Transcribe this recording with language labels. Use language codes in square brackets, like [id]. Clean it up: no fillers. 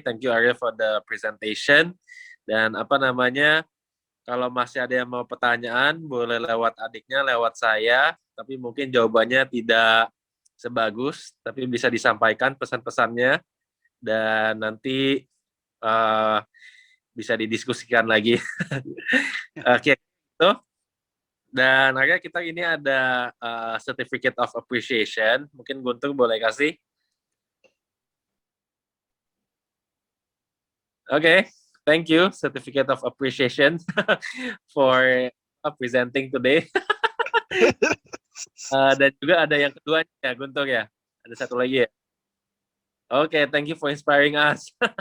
[en] Thank you Arya for the presentation. [id] Dan kalau masih ada yang mau pertanyaan, boleh lewat adiknya, lewat saya. Tapi mungkin jawabannya tidak sebagus, tapi bisa disampaikan pesan-pesannya. Dan nanti bisa didiskusikan lagi. Oke, itu. Dan akhirnya kita ini ada Certificate of Appreciation. Mungkin Guntur boleh kasih. Oke. [en] thank you, certificate of appreciation for presenting today. [id] Dan juga ada yang kedua ya, Guntur ya. Ada satu lagi ya. [en] Oke, thank you for inspiring us.